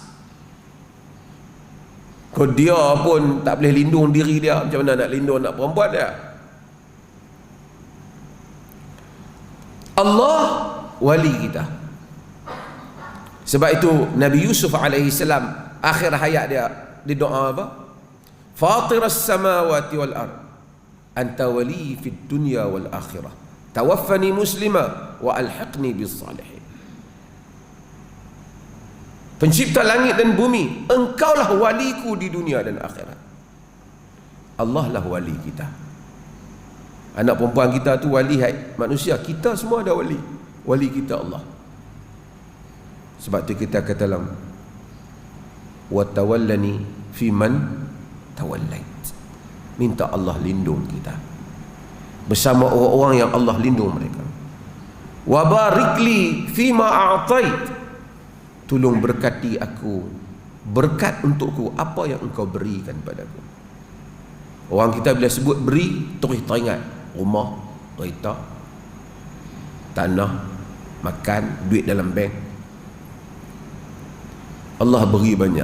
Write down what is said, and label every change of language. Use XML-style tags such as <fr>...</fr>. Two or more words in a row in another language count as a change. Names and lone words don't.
<ms>Kalau dia pun tak boleh lindung diri dia, macam mana nak lindung anak perempuan dia? Allah wali kita. Sebab itu Nabi Yusuf AS akhir hayat dia di doa apa?</ms> <ar>فاطر السماوات والأرض أنت وليي في الدنيا والآخرة توفني مسلما وألحقني بالصالحين.</ar> <ms>Pencipta langit dan bumi, engkaulah waliku di dunia dan akhirat. Allah lah wali kita. Anak perempuan kita tu wali manusia, kita semua ada wali. Wali kita Allah. Sebab tu kita kata dalam</ms> <ar>وتولني فيمن توليت.</ar> <ms>Minta Allah lindung kita bersama orang-orang yang Allah lindung mereka.</ms> <ar>وبارك لي فيما أعطيت.</ar> <ms>Tolong berkati aku, berkat untukku apa yang engkau berikan padaku. Orang kita bila sebut beri, terus teringat rumah, kereta, tanah, makan, duit dalam bank. Allah beri banyak.</ms>